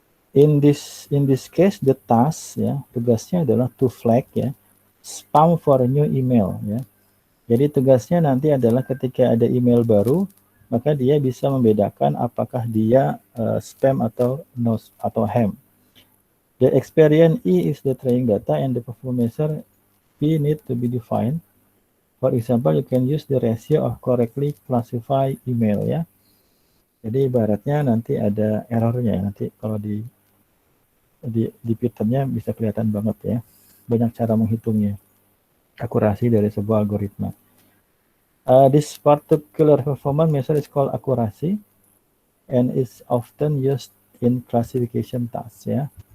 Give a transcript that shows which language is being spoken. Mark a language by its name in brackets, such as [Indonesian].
[English] In this case the task ya, [Indonesian] tugasnya adalah [English] to flag ya spam for a new email ya. [Indonesian] Jadi tugasnya nanti adalah ketika ada email baru, maka dia bisa membedakan apakah dia spam atau no atau ham. [English] The experience E is the training data and the performance measure P need to be defined. For example, you can use the ratio of correctly classified email ya. [Indonesian] Jadi ibaratnya nanti ada errornya ya. Nanti kalau di Python-nya bisa kelihatan banget ya. Banyak cara menghitungnya. Akurasi dari sebuah algoritma. [English] This particular performance measure is called accuracy and is often used in classification tasks ya.